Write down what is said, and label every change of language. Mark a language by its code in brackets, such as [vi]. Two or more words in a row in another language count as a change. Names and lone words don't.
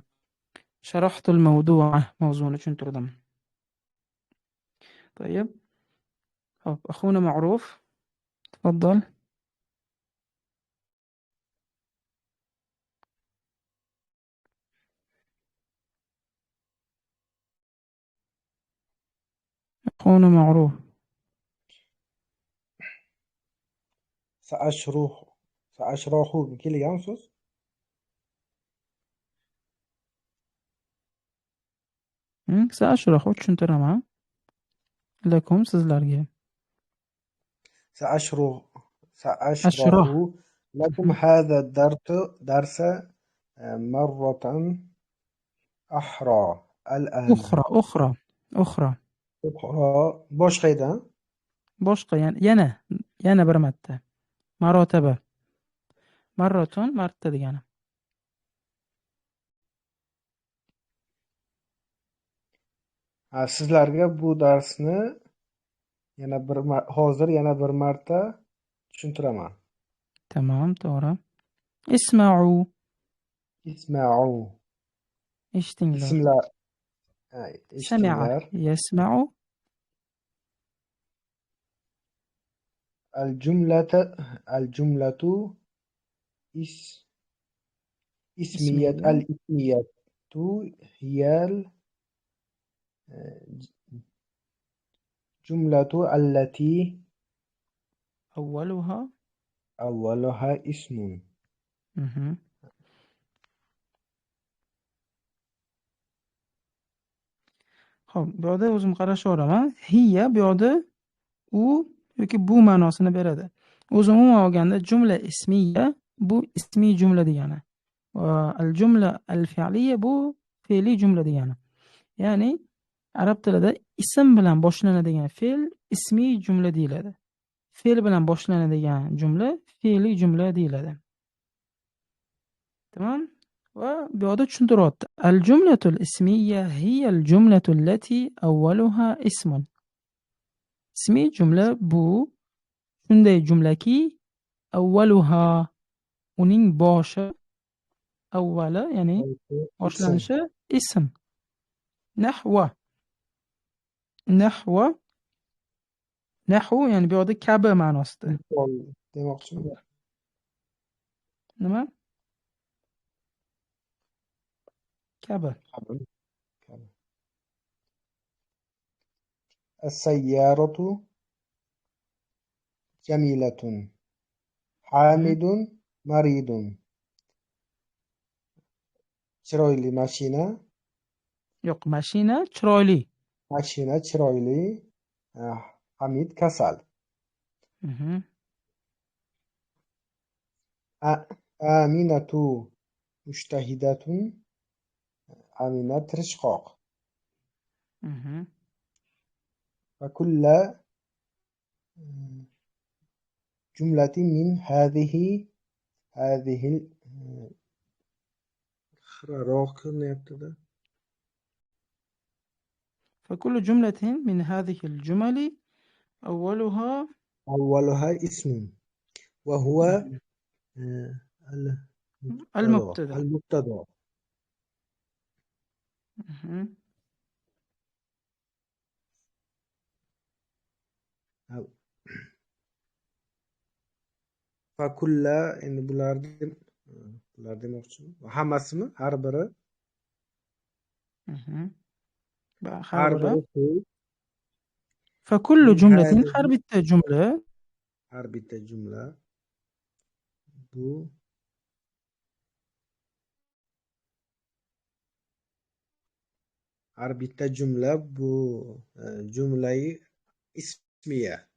[ar] شرحت الموضوع, [uz] mavzuni tushuntirdim. To'yib. Hop, [ar] أخونا معروف. Tafadhal. أخونا معروف. [uz] Sa'ashrohu kelgan so'z. Sa'ashrahu tushuntiraman. Lakum sizlarga. [ar] سأشرح Ashroh. لكم هذا الدرس مرة أخرى الآن. Ukhra. [uz] أخرى boshqa edi. Boshqa, yana bir marta. Marotaba. Marratun marta degani. Sizlarga bu darsni hozir yana bir marta tushuntiraman. Tamam, to'g'ri. Isma'u. [ar] Isma'u. [uz] Eshitinglar. Sami'a. Eshtinglar. [ar] Yasma'u. الجملة اسمية. الاسمية هي الجملة التي أولها اسم. [uz] Xo'p, bu yerda o'zim qarashaveraman. Hiya bu yerda u yoki bu ma'nosini beradi. O'zi umuman olganda jumla ismiya bu ismiy jumla degani. [ar] والجملة الفعلية [uz] bu fe'li jumla degani. Ya'ni arab tilida ism bilan boshlanadigan fe'l ismiy jumla deyiladi. Fe'l bilan boshlanadigan jumla fe'li jumla deyiladi. Tamam? Va bu yerda tushuntiryapti. [ar] الجملة الاسمية هي الجملة التي أولها اسم. [uz] Ismiy jumla bu shunday jumlaki awwaluha uning boshi avvali ya'ni boshlanishi ism. Nahwu ya'ni bu yerda kabi ma'nosida. Demoqchiman. Nima? Kabi. [ar] السيارة جميلة. حامد مريض. [uz] chiroyli mashina. Yo'q, mashina chiroyli. Mashina chiroyli. Hamid kasal. [ar] أمينة مجتهدة. [uz] Amina tirishqoq. [ar] وكل جملة من هذه فكل جملة من هذه الجمل أولها اسم وهو المبتدأ. [uz] Fakulla endi bular demoqchiman. Hammasimi? Har biri. Har biri فكل [ar] من جملة هذه [uz] har bitta jumla har bitta jumla bu har bitta jumla bu jumlai ismiya.